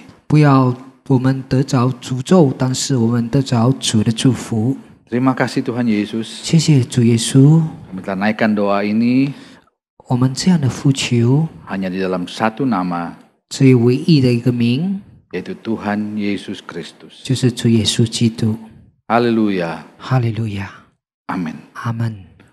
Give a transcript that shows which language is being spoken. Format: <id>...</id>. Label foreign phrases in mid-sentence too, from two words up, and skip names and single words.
<zh>不要我们得着诅咒，但是我们得着主的祝福。</zh> <id>Terima kasih Tuhan Yesus.</id> <zh>谢谢主耶稣，</zh> <id>Kami telah naikkan doa ini</id> <zh>我们这样的呼求，</zh> <id>hanya di dalam satu nama,</id> <zh>只有唯一的一个名，</zh> <id>yaitu Tuhan Yesus Kristus.</id> <zh>就是主耶稣基督。</zh> <id>Haleluya.</id> <zh>哈利路亚，</zh> <id>Amin.</id> <zh>阿门。</zh>